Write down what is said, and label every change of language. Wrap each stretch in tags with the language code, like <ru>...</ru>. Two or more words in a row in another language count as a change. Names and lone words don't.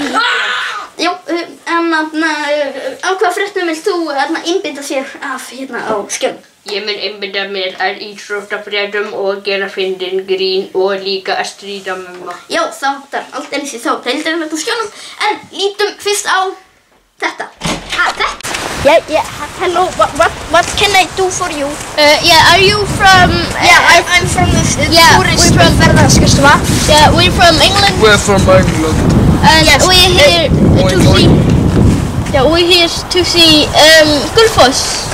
<is>Já, á hvaða fréttum vilt þú einbeita þér af hérna á Skjánum? Ég mun einbeita mér að íþróttafréttum og gera fyndin grín og líka að stríða mömmu. Já, þáttar aldeilis í þá deildarinn á Skjánum, en lítum fyrst á þetta.</is> <en>Yeah, hello, what can I do for you? Yeah, are you from... Yeah, I'm from the tourist ferðaskristofa. Yeah, we're from England. We're from England. And Yes. we're here to see... Yeah, we're here to see Gullfoss.</en>